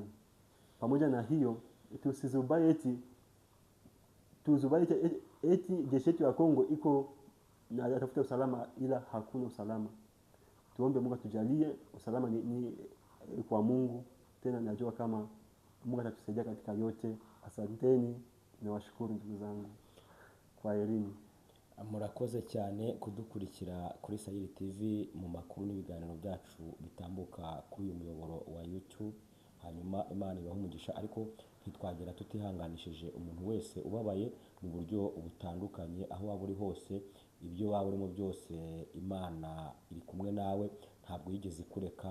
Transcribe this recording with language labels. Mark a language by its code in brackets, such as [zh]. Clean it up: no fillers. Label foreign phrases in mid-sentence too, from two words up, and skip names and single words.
[sw] Pamoja na hiyo, tusizubai eti jeshi yetu ya Kongo iko na tafuta usalama, ila hakuna usalama. Tuombe Mungu atujalie usalama, ni kwa Mungu. Tena najua kama Mungu atatusaidia katika yote. Asanteni na washukuru ndugu zangu. Kwaherini. [rw] Murakoze cyane kudukurikira kuri Saheli TV mu makuru n'ibiganiro byacu bitambuka kuri uyu muyoboro wa YouTube. Hanyuma Imana ibahe umugisha, ariko ntitwagera tutihanganishije umuntu wese ubabaye mu buryo butandukanye, aho waba uri hose, ibyo waba urimo byose, Imana iri kumwe nawe, ntabwo yigeze ikureka.